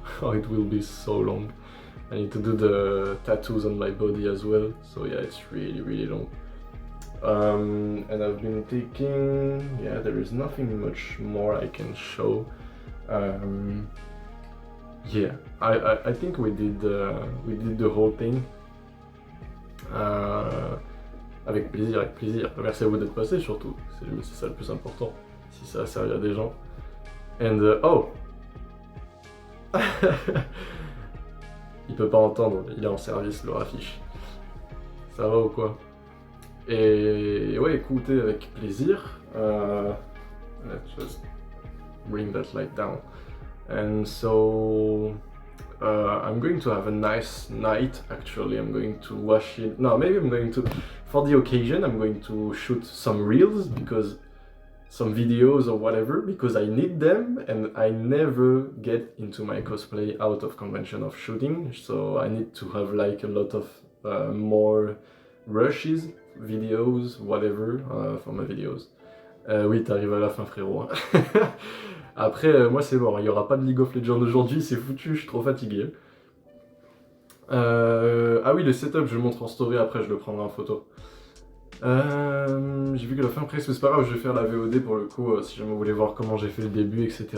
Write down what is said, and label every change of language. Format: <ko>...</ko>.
<en>Oh, it will be so long. I need to do the tattoos on my body as well, so yeah, it's really long. And I've been taking, yeah, there is nothing much more I can show. Yeah, I think we did the whole thing.</en> <fr>Avec plaisir. Merci à vous d'être passé surtout, c'est ça le plus important, si ça a servi à des gens. And oh, il peut pas entendre, il est en service, le raffiche. Ça va ou quoi? Et ouais, écoutez avec plaisir.</fr> <en>Let's just bring that light down. And so I'm going to have a nice night. Actually, I'm going to wash it. No, maybe I'm going to, for the occasion, I'm going to shoot some reels because some videos or whatever because I need them and I never get into my cosplay out of convention of shooting, so I need to have like a lot of more rushes, videos, whatever for my videos.</en> <fr>Oui, t'arrives à la fin, frérot. Après, moi c'est mort, il n'y aura pas de League of Legends aujourd'hui, c'est foutu, je suis trop fatigué. Ah oui, le setup, je le montre en story après, je le prendrai en photo. J'ai vu que la fin presque, mais c'est pas grave, je vais faire la VOD pour le coup, si jamais vous voulez voir comment j'ai fait le début, etc.</fr>